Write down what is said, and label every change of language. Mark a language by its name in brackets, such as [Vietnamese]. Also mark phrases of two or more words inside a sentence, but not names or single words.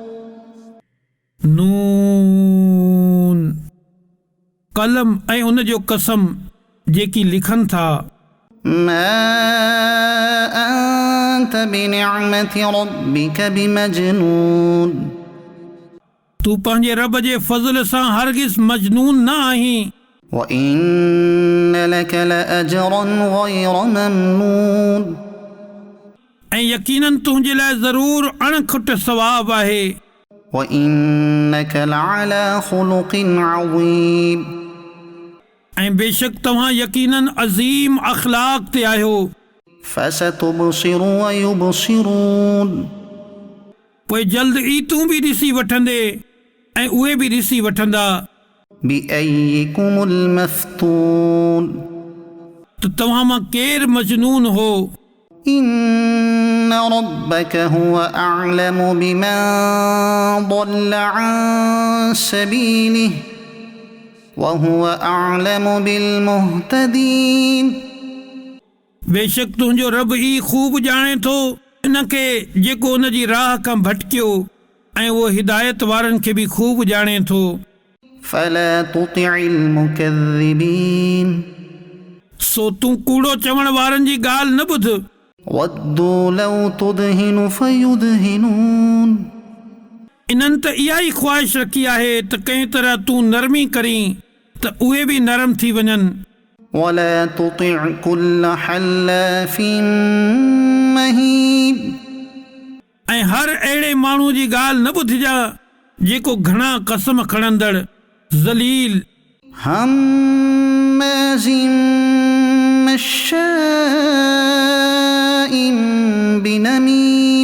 [Sindhi] नून कलम ऐं उन जो कसम जेकी लिखनि था। [Arabic] ما أنت بنعمة ربك بمجنون. [Sindhi] तू पंहिंजे रब जे फज़ल सां हरगिज़ मजनून न आहीं। [Arabic] وإن لك لأجرا غير ممنون. [Sindhi] ऐं यकीनन तुंहिंजे लाइ ज़रूर अणखुट सवाब आहे। [Arabic] وإنك لعلى خلق عظيم. [Sindhi] ऐं बेशक तव्हां यकीनन अज़ीम अख़लाक़ ते आहियो। [Arabic] فستبصر ويبصرون. [Sindhi] पोइ जल्द ई तूं बि ॾिसी वठंदे ऐं उहे बि ॾिसी वठंदा। [Arabic] بأيكم المفتون. [Sindhi] त तव्हां मां केरु मजनून हो। [Arabic] إن ربك هو أعلم بمن ضل عن سبيله وهو أعلم بالمهتدين. [Sindhi] बेशक तुंहिंजो रब ई ख़ूब ॼाणे थो इनखे जेको उन जी राह खां भटकियो ऐं उहो हिदायत वारनि खे बि ख़ूब ॼाणे थो। [Arabic] فلا تطع المكذبين. [Sindhi] सो तूं कूड़ो चवण वारनि जी ॻाल्हि न ॿुध। [Arabic] ودوا لو تدهن فيدهنون. [Sindhi] इन्हनि त इहा ई ख़्वाहिश रखी आहे त कंहिं तरह तूं नरमी करीं त उहे बि नरम थी वञनि। [Arabic] ولا تطع كل حلاف مهين. [Sindhi] ऐं हर अहिड़े माण्हू जी ॻाल्हि न ॿुधिजा जेको घणा कसम खणंदड़ ज़लील [Arabic] هماز مشاء بنميم.